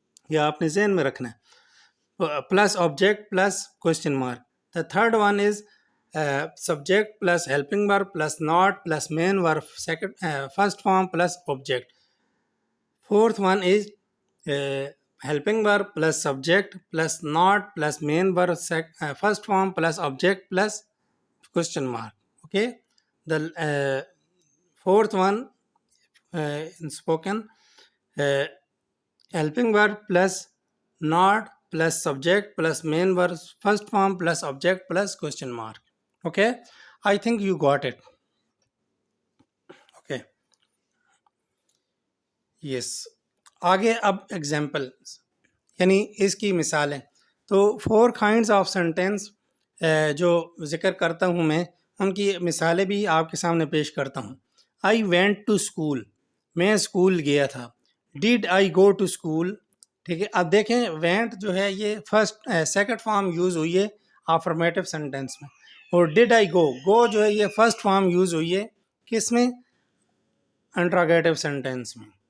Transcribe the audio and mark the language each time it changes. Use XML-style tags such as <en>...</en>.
<ur>یہ آپ نے ذہن میں رکھنا ہے۔</ur> <en>Plus object plus question mark. The third one is subject plus helping verb plus not plus main verb second first form plus object. Fourth one is helping verb plus subject plus not plus main verb first form plus object plus question mark, okay. The fourth one in spoken helping verb plus not plus subject plus main verb first form plus object plus question mark, okay. I think you got it, okay. Yes.</en> <ur>آگے اب examples یعنی اس کی مثالیں. تو 4 kinds of sentence جو ذکر کرتا ہوں میں، ان کی مثالیں بھی آپ کے سامنے پیش کرتا ہوں.</ur> <en>I went to school,</en> <ur>میں اسکول گیا تھا.</ur> <en>Did I go to school.</en> <ur>ٹھیک ہے، اب دیکھیں وینٹ جو ہے یہ سیکنڈ فارم یوز ہوئی ہے آفرمیٹو سینٹینس میں، اور ڈیڈ آئی گو جو ہے یہ فرسٹ فارم یوز ہوئی ہے کس میں؟ انٹراگیٹو سینٹینس میں.</ur>